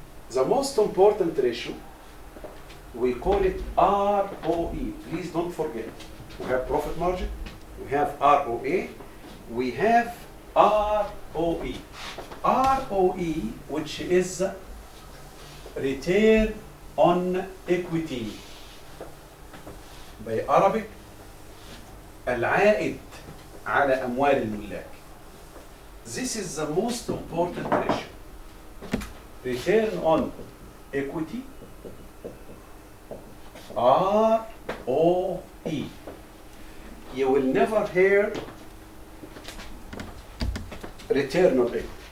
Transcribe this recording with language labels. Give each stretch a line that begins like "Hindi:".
English: The most important ratio, we call it ROE. Please don't forget. We have profit margin, we have ROA, we have ROE. ROE, which is return on equity. By Arabic,
Arabic: العائد على أموال الملاك.
English: This is the most important ratio. Return on equity, ROE. You will never hear return on equity.